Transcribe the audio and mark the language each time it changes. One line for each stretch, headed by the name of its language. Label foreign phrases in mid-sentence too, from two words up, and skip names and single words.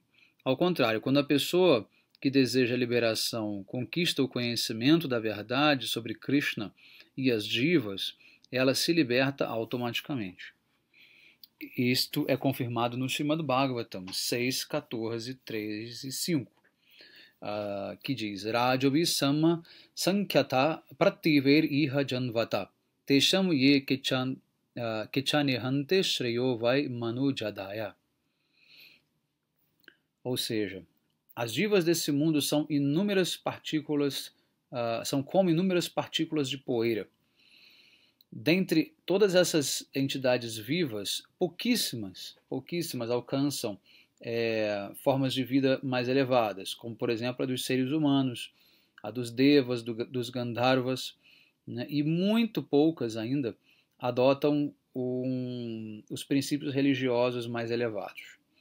Portuguese: Ao contrário, quando a pessoa que deseja a liberação conquista o conhecimento da verdade sobre Krishna e as jivas, ela se liberta automaticamente. Isto é confirmado no Srimad Bhagavatam 6, 14, 3 e 5, que diz
Sanskrit: रजोभिः सम सङ्ख्याताः पार्थिवैर् इह जन्तवः तेषां ये केचनेहन्ते श्रेयो वै मनुजादयः.
Portuguese: Ou seja, as jivas desse mundo são inúmeras partículas, são como inúmeras partículas de poeira. Dentre todas essas entidades vivas, pouquíssimas alcançam formas de vida mais elevadas, como por exemplo a dos seres humanos, a dos devas, dos gandharvas, né, e muito poucas ainda adotam os princípios religiosos mais elevados.